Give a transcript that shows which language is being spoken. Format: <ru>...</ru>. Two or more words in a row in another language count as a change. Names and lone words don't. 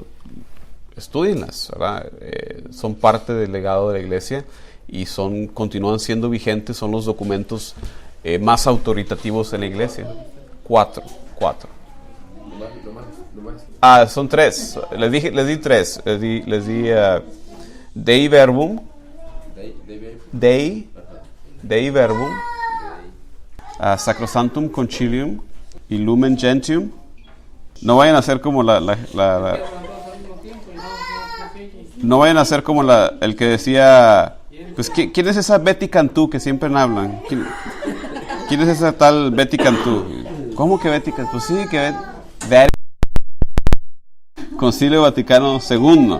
<es>Estúdienlas, ¿verdad? Son parte del legado de la iglesia y continúan siendo vigentes. Son los documentos más autoritativos en la iglesia. 4. Son 3. Les di 3. Les di Dei Verbum, Dei Verbum, Sacrosanctum Concilium y Lumen Gentium. No vayan a hacer como no vayan a hacer como el que decía, pues, ¿quién es esa Betty Cantú que siempre hablan? ¿Quién es esa tal Betty Cantú? ¿Cómo que Betty Cantú? Pues sí, que Concilio Vaticano II.</es>